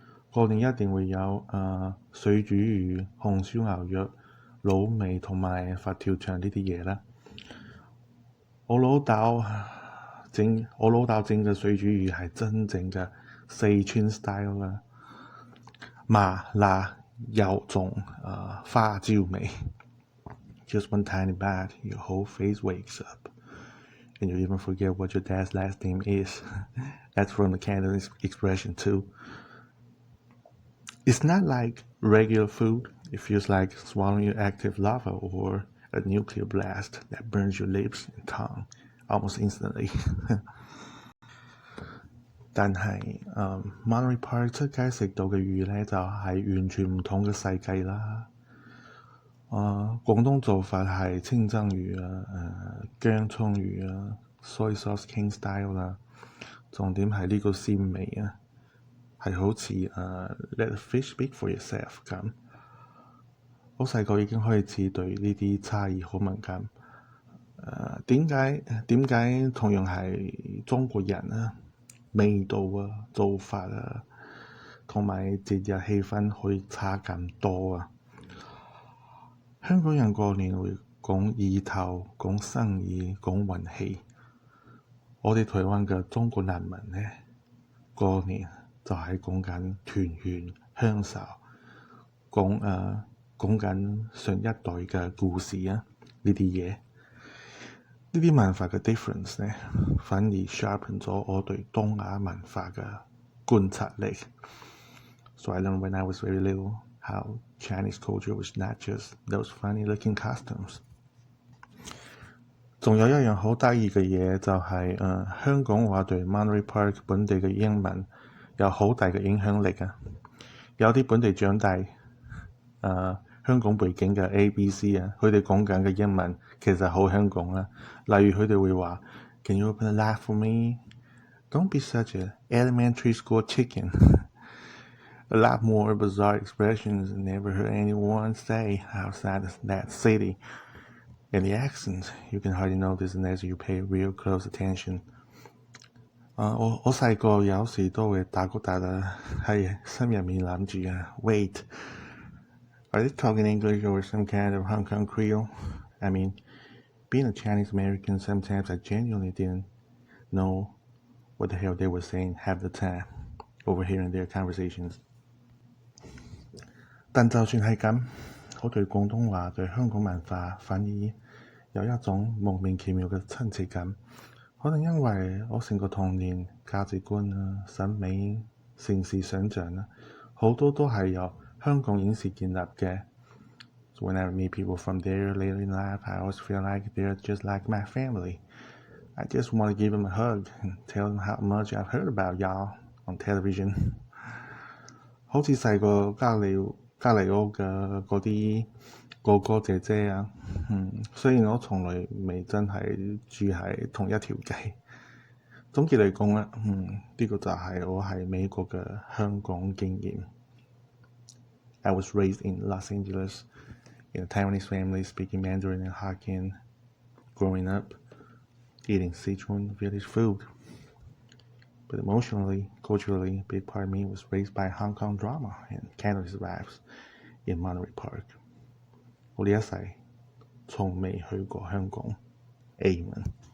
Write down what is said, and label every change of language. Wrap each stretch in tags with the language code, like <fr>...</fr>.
<yue>過年一定會有水煮魚、紅燒牛肉、滷味同埋佛跳牆呢啲嘢啦。我老豆整嘅水煮魚係真正嘅四川 style 啦，麻辣有種花椒味。</yue> <en>Just one tiny bite, your whole face wakes up, and you even forget what your dad's last name is. That's from the Cantonese expression too. It's not like regular food. It feels like swallowing your active lava or a nuclear blast that burns your lips and tongue almost instantly.</en> <yue>但係Monterey Park 出街食到嘅魚呢，就係完全唔同嘅世界啦。廣東做法係清蒸魚薑葱魚</yue> <en>soy sauce king style</en> <yue>啦。重點係呢個鮮味係好似</yue> <en>let the fish speak for yourself</en> <yue>咁。好細個已經開始對呢啲差異好敏感。點解同樣係中國人味道做法同埋節日氣氛可以差咁多香港人過年會講意頭、講生意、講運氣。我哋台灣嘅中國人民呢，過年就係講緊團圓鄉愁，講緊上一代嘅故事呢啲嘢。呢啲文化嘅 difference 呢，反而 sharpen 咗我對東亞文化嘅觀察力。</yue> <en>So I learned when I was very little how Chinese culture was not just those funny-looking costumes.</en> <yue>仲有一樣好得意嘅嘢就係香港話對 Monterey Park 本地嘅英文有好大嘅影響力有啲本地長大香港背景嘅 ABC 佢哋講緊嘅英文其實好香港例如佢哋會話</yue> <en>Can you open a lot for me? Don't be such an elementary school chicken. A lot more bizarre expressions never heard anyone say outside that city. And the accents, you can hardly notice unless you pay real close attention.</en> <yue>我細個有時都會打鼓打得喺心入面諗住</yue> <en>wait, are they talking English or some kind of Hong Kong Creole? I mean, being a Chinese American, sometimes I genuinely didn't know what the hell they were saying half the time, overhearing their conversations.</en> <yue>但就算係咁，我對廣東話對香港文化反而有一種莫名其妙嘅親切感。可能因為我成個童年價值觀啊、審美、城市想像啦，好多都係由香港影視建立嘅。</yue> <en>So when I meet people from there later in life, I always feel like they're just like my family. I just want to give them a hug and tell them how much I've heard about y'all on television.</en> <yue>好似細個隔離屋嘅嗰啲哥哥姐姐啊，雖然我從來未真係住喺同一條街。總結嚟講呢個就係我喺美國嘅香港經驗。</yue> <en>I was raised in Los Angeles in a Taiwanese family speaking Mandarin and Hokkien. Growing up, eating Sichuan village food. But emotionally, culturally, a big part of me was raised by Hong Kong drama and Cantonese raps in Monterey Park.</en> <yue>我呢一世從未去過香港。Amen.</yue>